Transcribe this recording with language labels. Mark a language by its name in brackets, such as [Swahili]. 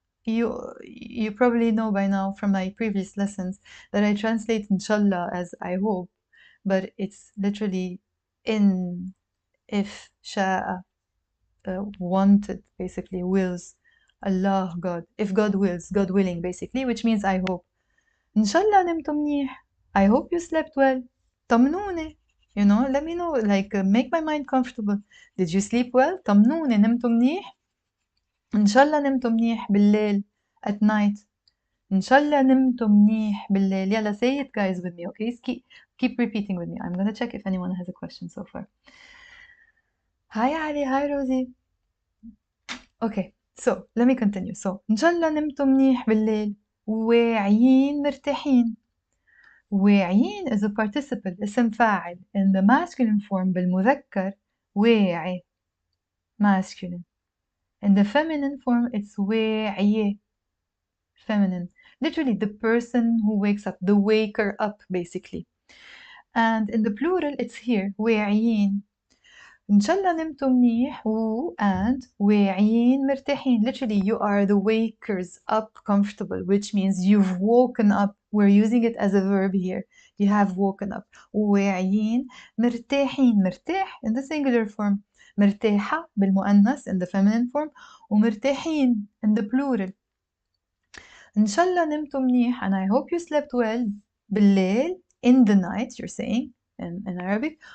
[English] You probably know by now from my previous lessons that I translate inshallah as I hope, but it's literally in, if, sha'a, wanted, basically, wills, Allah, God, if God wills, God willing, basically, which means I hope. [Arabic] إن شاء الله نمتوا منيح. [English] I hope you slept well. [Arabic] طمنوني. [English] You know, let me know, like, make my mind comfortable. Did you sleep well? [Arabic] طمنوني, نمتوا منيح. إن شاء الله نمتوا منيح بالليل, [English] at night. [Arabic] إن شاء الله نمتوا منيح بالليل. [English] يلا, say it guys with me, okay? Keep repeating with me. I'm gonna check if anyone has a question so far. Hi Ali, hi Rosie. Okay, so let me continue. So [Arabic] إن شاء الله نمتوا منيح بالليل واعيين مرتاحين. [English] واعيين is a participle, [Arabic] اسم فاعل. [English] In the masculine form [Arabic] بالمذكر واعي, [English] masculine. In the feminine form it's واعية, feminine. Literally the person who wakes up, the waker up basically. And in the plural it's here واعيين. [Arabic] إن شاء الله نمتوا منيح and واعيين مرتاحين. [English] Literally you are the wakers up comfortable, which means you've woken up. We're using it as a verb here. You have woken up. [Arabic] واعيين مرتاحين. [English] مرتاح in the singular form. [Arabic] مرتاحة بالمؤنث [English] in the feminine form. ومرتاحين in the plural. [Arabic] إن شاء الله نمتوا منيح [English] and I hope you slept well بالليل, in the night you're saying in Arabic.